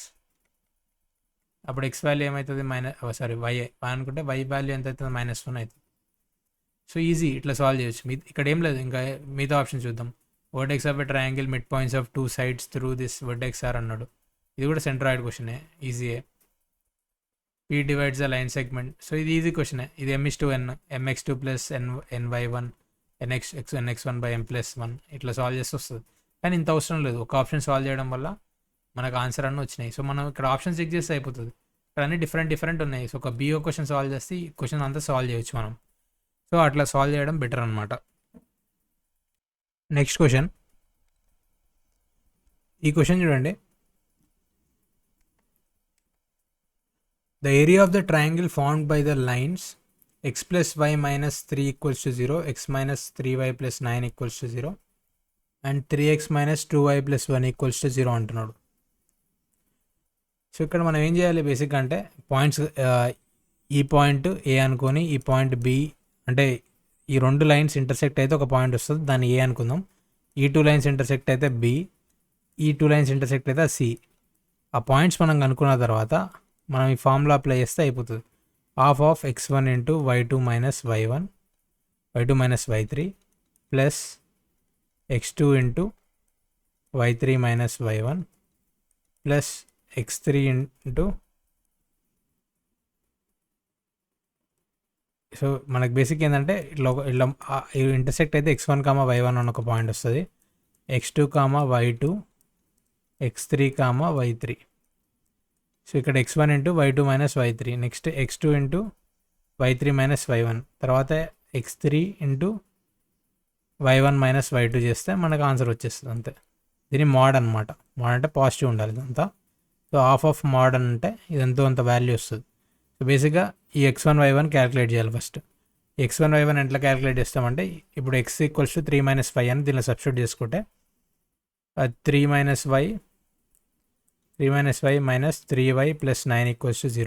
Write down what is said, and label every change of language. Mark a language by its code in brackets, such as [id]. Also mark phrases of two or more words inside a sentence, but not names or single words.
[te] అప్పుడు [en] x value [te] ఏమవుతుంది? వై అనుకుంటే [en] y value [te] ఎంత అవుతుంది? -1 అవుతుంది. [en] so easy, [te] ఇట్లా సాల్వ్ చేయొచ్చు. ఇక్కడ ఏం లేదు, ఇంకా మిగతా ఆప్షన్ చూద్దాం. [en] vertex of a triangle mid points of 2 sides through this vertex are అన్నాడు. [te] ఇది కూడా [en] centroid question, [te] ఈజీయే. [en] P divides the line segment. [te] సో ఇది [en] easy question. [te] ఇది m/n mx2 + ny1 nx1/m+1 ఇట్లా సాల్వ్ చేస్తే వస్తుంది. కానీ ఇంత అవసరం లేదు, ఒక ఆప్షన్ సాల్వ్ చేయడం వల్ల మనకు ఆన్సర్ అన్నీ వచ్చినాయి. సో మనం ఇక్కడ [en] option check [te] చేస్తే అయిపోతుంది. ఇక్కడ అన్ని డిఫరెంట్ ఉన్నాయి. సో ఒక బిఓ [en] question solve [te] చేస్తే ఈ క్వశ్చన్ అంతా సాల్వ్ చేయొచ్చు మనం. సో అట్లా సాల్వ్ చేయడం బెటర్ అనమాట. [en] next question. [te] ఈ క్వశ్చన్ చూడండి. [en] The area of the triangle formed by the lines x + y - 3 = 0, x - 3y + 9 = 0 and 3x - 2y + 1 = 0 అంటున్నాడు. [te] సో ఇక్కడ మనం ఏం చేయాలి బేసిక్గా అంటే పాయింట్స్, ఈ పాయింట్ ఏ అనుకొని ఈ పాయింట్ బి, అంటే ఈ 2 [en] lines intersect [te] అయితే ఒక పాయింట్ వస్తుంది, దాన్ని ఏ అనుకుందాం. ఈ 2 [en] lines intersect [te] అయితే బి, ఈ 2 [en] lines intersect [te] అయితే సి. ఆ పాయింట్స్ మనం కనుక్కున్న తర్వాత మనం ఈ [en] formula apply [te] చేస్తే అయిపోతుంది. [en] ½ of x1 × y2 - y1 y2 - y3 plus x2 × y3 - y1 plus x3 × [te] సో మనకు బేసిక్ ఏంటంటే ఇట్లా ఇంటర్సెక్ట్ అయితే x1, y1 అని ఒక పాయింట్ వస్తుంది, x2, y2 x3, y3. సో ఇక్కడ x1 × y2 - y3, నెక్స్ట్ x2 × y3 - y1, తర్వాత x3 × y1 - y2 చేస్తే మనకు ఆన్సర్ వచ్చేస్తుంది అంతే. దీని మోడ్ అనమాట. మోడ్ అంటే పాజిటివ్ ఉండాలి ఇదంతా. సో [en] ½ of mod [te] అంటే ఇదంతా అంత వాల్యూ వస్తుంది. సో బేసిక్గా ఈ x1, y1 క్యాలిక్యులేట్ చేయాలి ఫస్ట్. x1, y1 ఎట్లా క్యాలిక్యులేట్ చేస్తామంటే ఇప్పుడు x = 3 - 5 అని దీనిలో సబ్స్టిట్యూట్ చేసుకుంటే 3 - y - 3y + 9 = 0.